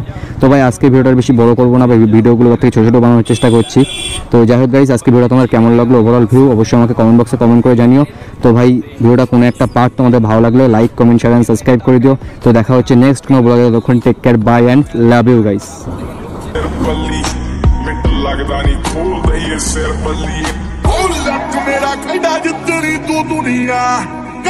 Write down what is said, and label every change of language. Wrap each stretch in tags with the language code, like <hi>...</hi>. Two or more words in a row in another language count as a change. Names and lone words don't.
<bn>তো ভাই আজকে ভিডিওটা বেশি বড় করবো না, ভিডিওগুলো থেকে ছোটো ছোটো বানানোর চেষ্টা করছি। তো যাই হোক গাইস, আজকে ভিডিও তোমার কেমন লাগলো</bn> <en>overall view</en> <bn>অবশ্যই আমাকে</bn> <en>comment box</en> <bn>কমেন্ট করে জানিও। তো ভাই ভিডিওটা কোনো একটা পার্ট তোমাদের ভালো লাগলে</bn> <en>like comment share and subscribe</en> <bn>করে দিও। তো দেখা হচ্ছে নেক্সট কোনো ব্লগে, তখন</bn> <en>take care, bye and love you guys.</en> <pa>ਲੱਗਦਾ ਨਹੀਂ ਖੋਲਦਾ ਇਹ ਸਿਰ ਬੱਲੀ ਉਹ ਲੱਕ ਮੇਰਾ ਖੜਾ ਜਿੱਤਣੀ ਤੂੰ ਦੁਨੀਆ</pa>